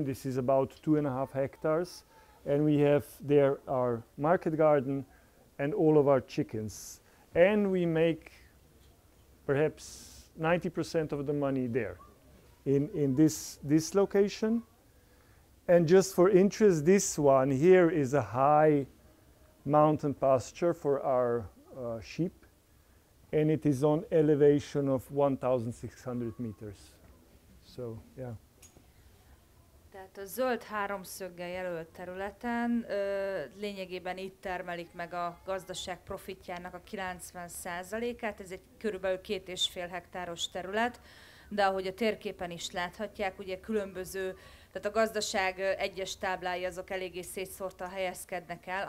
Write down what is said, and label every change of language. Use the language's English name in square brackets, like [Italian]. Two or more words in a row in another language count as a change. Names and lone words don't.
[English] This is about 2.5 hectares, and we have there our market garden and all of our chickens, and we make perhaps 90% of the money there in this location. And just for interest, this one here is a high mountain pasture for our sheep, and it is on elevation of 1,600 meters. So, yeah. [Hungarian] Tehát a zöld háromszöggel jelölt területen lényegében itt termelik meg a gazdaság profitjának a 90%-át. Ez egy körülbelül 2,5 hektáros terület, de ahogy a térképen is láthatják, ugye különböző, tehát a gazdaság egyes táblái azok eléggé szétszórtan helyezkednek el.